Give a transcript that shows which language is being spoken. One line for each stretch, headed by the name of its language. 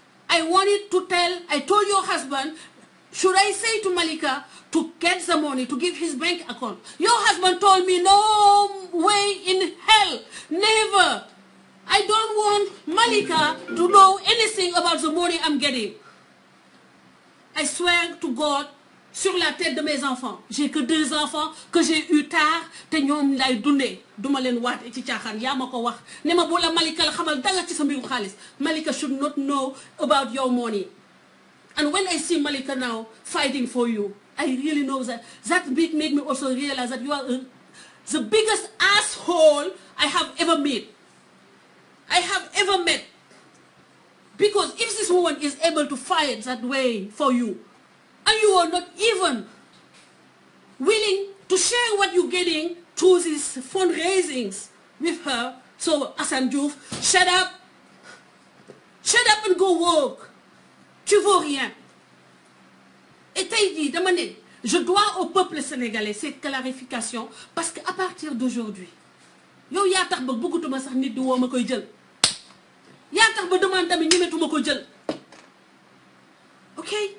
English: I told your husband, should I say to Malika to get the money, to give his bank account? Your husband told me, no way in hell, never. I don't want Malika to know anything about the money I'm getting. I swear to God,
French: sur la tête de mes enfants. J'ai que 2 enfants que j'ai eu tard
Wolof: te ñoom lay dundee duma leen waat ci caaxaan yaa ma ko wax ne ma bu la Malika la xamal dara ci sa mbiru xaalis
English: Malika should not know about your money And when I see Malika now fighting for you, I really know that made me also realize that you are the biggest asshole I have ever met. Because if this woman is able to fight that way for you, and you are not even willing to share what you're getting through these fundraisings with her, so Assane Diouf, shut up and go work.
French: Tu vaux rien. Et t'as dit, demandez, je dois au peuple sénégalais cette clarification parce qu'à partir d'aujourd'hui,
Wolof: yow yaa tax ba bëggatuma sax nit di woo ma koy jël. Yaa tax ba demande tamit ñemetuma ko jël. Ok?